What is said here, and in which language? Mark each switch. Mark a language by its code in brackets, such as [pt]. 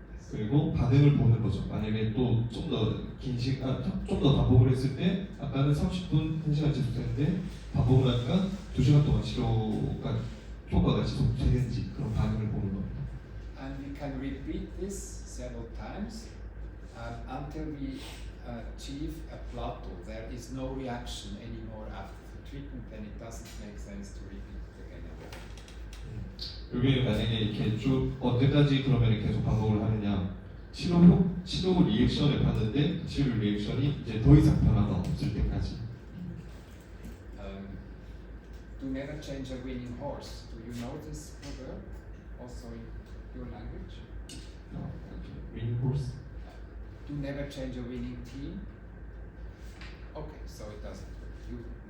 [ko] 그리고 반응을 보는 거죠. 만약에 또 좀 더 긴 시간, 좀 더 반복을 했을 때 아까는 30분, 1시간 지속됐는데 반복을 하니까 2시간 동안 치료가 효과가 지속되는지 그런 반응을 보는 겁니다. [en] And we can repeat this several times until we achieve a plateau. There is no reaction anymore after the treatment, then it doesn't make sense to repeat it again and again. [ko] 여기 만약에 이렇게 쭉 언제까지 그러면 계속 반복을 하느냐, 치료 리액션을 봤는데 그 치료 리액션이 이제 더 이상 변화가 없을 때까지. [en] To never change a winning horse. Do you know this proverb also in your language? Winning horse. To never change a winning team. Okay, so it doesn't work.